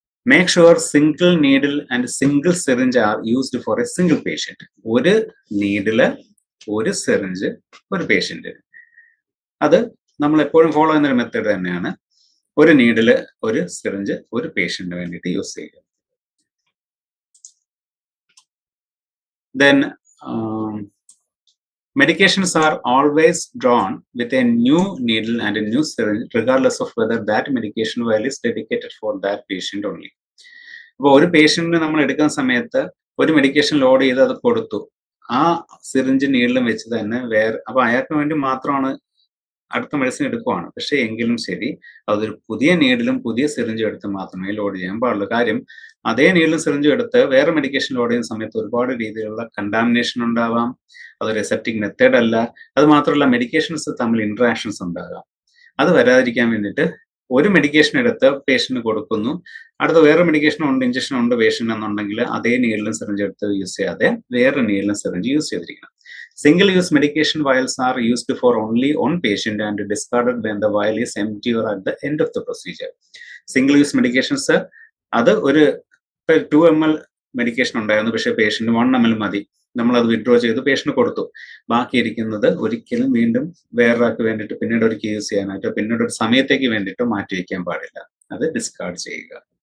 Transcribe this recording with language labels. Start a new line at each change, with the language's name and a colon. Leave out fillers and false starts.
English: Make sure single needle and single syringe are used for a single patient.
Malayalam: ഒരു needle ഒരു syringe ഒരു patient. അത് നമ്മൾ എപ്പോഴും ഫോളോ ചെയ്യുന്ന ഒരു മെത്തേഡ് തന്നെയാണ്. ഒരു നീഡില് ഒരു സിറിഞ്ച് ഒരു പേഷ്യന്റിന് വേണ്ടിയിട്ട് യൂസ് ചെയ്യുക.
English: Then medications are always drawn with a new needle and a new syringe, regardless of whether that medication vial is dedicated for that patient only.
Malayalam: അപ്പോൾ ഒരു പേഷ്യന്റിന് നമ്മൾ എടുക്കുന്ന സമയത്ത് ഒരു മെഡിക്കേഷൻ ലോഡ് ചെയ്ത് അത് കൊടുത്തു, ആ സിറിഞ്ച് നീഡിലും വെച്ച് തന്നെ വേറെ, അപ്പൊ അയാൾക്ക് വേണ്ടി മാത്രമാണ് അടുത്ത മെഡിസിൻ എടുക്കുവാണ്. പക്ഷെ എങ്കിലും ശരി, അതൊരു പുതിയ നീഡിലും പുതിയ സിറിഞ്ചും എടുത്ത് മാത്രമേ ലോഡ് ചെയ്യാൻ പാടുള്ളൂ. കാര്യം അതേ നീഡിലും സിറിഞ്ചും എടുത്ത് വേറെ മെഡിക്കേഷൻ ലോഡ് ചെയ്യുന്ന സമയത്ത് ഒരുപാട് രീതിയിലുള്ള കണ്ടാമിനേഷൻ ഉണ്ടാവാം. അതൊരു അസെപ്റ്റിക് മെത്തേഡ് അല്ല. അത് മാത്രമല്ല, മെഡിക്കേഷൻസ് തമ്മിൽ ഇന്ററാക്ഷൻസ് ഉണ്ടാകാം. അത് വരാതിരിക്കാൻ വേണ്ടിയിട്ട് ഒരു മെഡിക്കേഷൻ എടുത്ത് പേഷ്യന്റിന് കൊടുക്കുന്നു, അടുത്ത വേറെ മെഡിക്കേഷൻ ഉണ്ട്, ഇഞ്ചക്ഷൻ ഉണ്ട് പേഷ്യന്റ് എന്നുണ്ടെങ്കിൽ അതേ നീഡിലും സിറിഞ്ച് എടുത്ത് യൂസ് ചെയ്യാതെ വേറെ നീഡിലും സിറിഞ്ച് യൂസ് ചെയ്തിരിക്കണം.
English: Single use medication vials are used for only one patient and discarded when the vial is empty or at the end of the procedure. Single use medications,
Malayalam: അത് ഒരു 2 ml medication ഉണ്ടായിരുന്നു, പക്ഷേ patient 1 ml മതി, നമ്മളത് withdraw ചെയ്ത് patient കൊടുത്തു. ബാക്കിയിരിക്കുന്നത് ഒരിക്കലും വീണ്ടും വേറൊരാൾക്ക് വേണ്ടിയിട്ട് പിന്നീട് ഒരിക്കൽ യൂസ് ചെയ്യാനായിട്ടോ പിന്നീട് ഒരു സമയത്തേക്ക് വേണ്ടിയിട്ടോ മാറ്റി വയ്ക്കാൻ പാടില്ല, അത് ഡിസ്കാർഡ് ചെയ്യുക.